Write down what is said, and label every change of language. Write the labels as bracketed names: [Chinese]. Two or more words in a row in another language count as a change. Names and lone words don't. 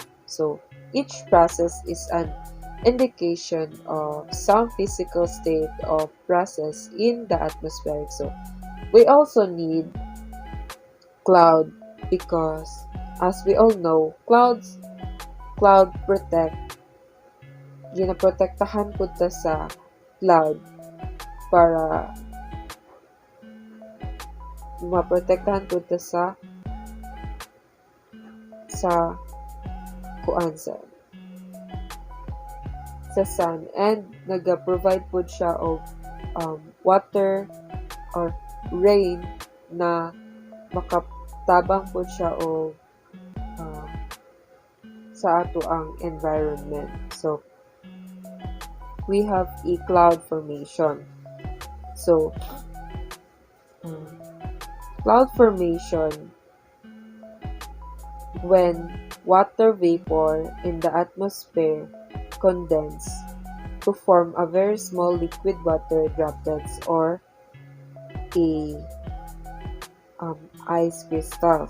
[English] So, each process is an indication of some physical state of process in the atmosphere. So, we also need cloud because, as we all know, cloud protect, [Hiligaynon] ginaprotektahan po ta sa cloud para maprotektahan po ta sa kuan sa sun, and naga-provide po siya [English] of water or rain [Hiligaynon] na makatabang po siya o sa ato ang environment. [English] So, we have a cloud formation. So, cloud formation when water vapor in the atmosphere condense to form a very small liquid water droplets or a ice crystals.